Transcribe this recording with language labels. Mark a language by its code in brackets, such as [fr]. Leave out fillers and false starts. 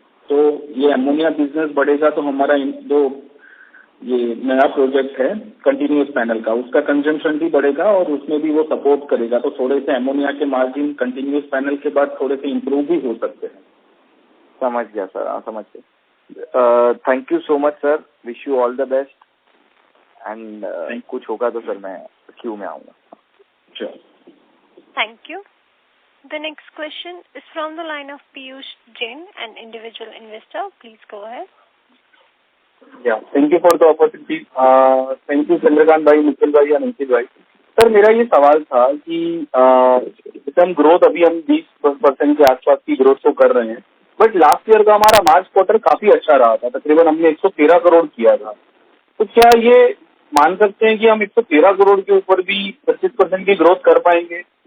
[hi] तो ये ammonia business बढ़ेगा तो हमारा जो ये नया प्रोजेक्ट है कंटिन्यूस पैनल का, उसका कंजम्पशन भी बढ़ेगा और उसमें भी वो सपोर्ट करेगा, तो थोड़े से अमोनिया के मार्जिन कंटिन्यूस पैनल के बाद थोड़े से इम्प्रूव भी हो सकते हैं। समझ गया सर, हाँ समझ गया। [en] thank you so much sir, wish you all the best, and [hi] कुछ होगा तो सर मैं क्यू में आऊँगा। [en] Thank you. The next question is from the line of Piyush Jain, an individual investor. Please go ahead. Yeah, thank you for the opportunity. Thank you [hi] Chandrakant भाई, निखिल भाई और अंकित भाई। सर मेरा ये सवाल था कि जैसे हम ग्रोथ अभी हम 20% के आसपास की ग्रोथ तो कर रहे हैं, बट लास्ट ईयर का हमारा मार्च क्वार्टर काफी अच्छा रहा था, तकरीबन हमने 113 करोड़ किया था। तो क्या ये मान सकते हैं कि हम 113 करोड़ के ऊपर भी 25% की ग्रोथ कर पाएंगे?